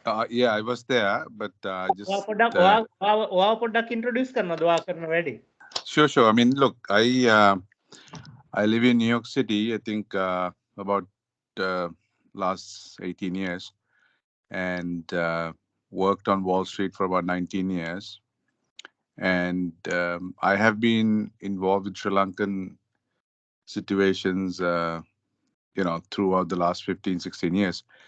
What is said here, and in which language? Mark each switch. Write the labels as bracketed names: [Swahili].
[English] Yeah, I was there, but just. [Sinhala] පොඩ්ඩක් introduce කරනවද ඔයා කරන වැඩේ? [English] Sure. I mean, look, I live in New York City. I think about last 18 years, and worked on Wall Street for about 19 years. And I have been involved with Sri Lankan situations, throughout the last 15, 16 years.